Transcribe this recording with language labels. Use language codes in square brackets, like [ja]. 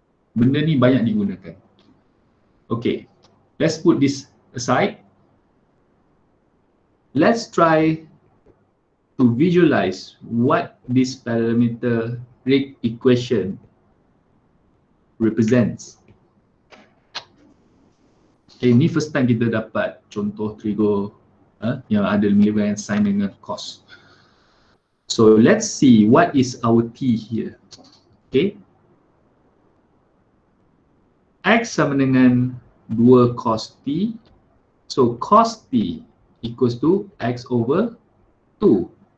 [ms] Benda ni banyak digunakan. [en] Okay, let's put this aside. Let's try to visualize what this parametric equation represents. [ms] Okay, ni [en] first time [ms] kita dapat contoh trigo yang ada melibatkan sin dengan cos. [en] So let's see what is our t here. [ms] Okay, x sama dengan 2 cos t. [en] So cos t equals to x over 2.